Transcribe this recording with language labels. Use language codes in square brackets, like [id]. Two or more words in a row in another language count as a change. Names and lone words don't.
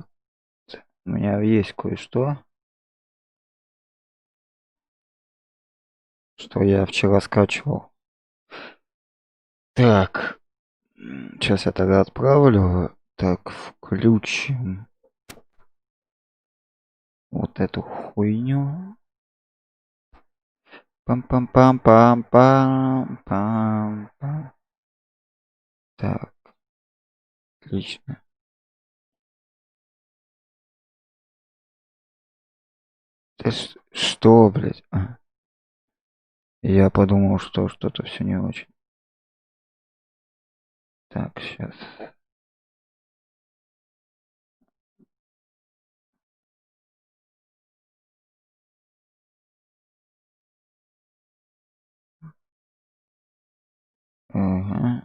[ru] У меня есть кое-что, что я вчера скачивал. Так. Сейчас я тогда отправлю. Так, включим вот эту хуйню. Пам-пам-пам-пам-пам-пам. Так, отлично. Что, блядь? Я подумал, что что-то все не очень. Так, сейчас. Ага.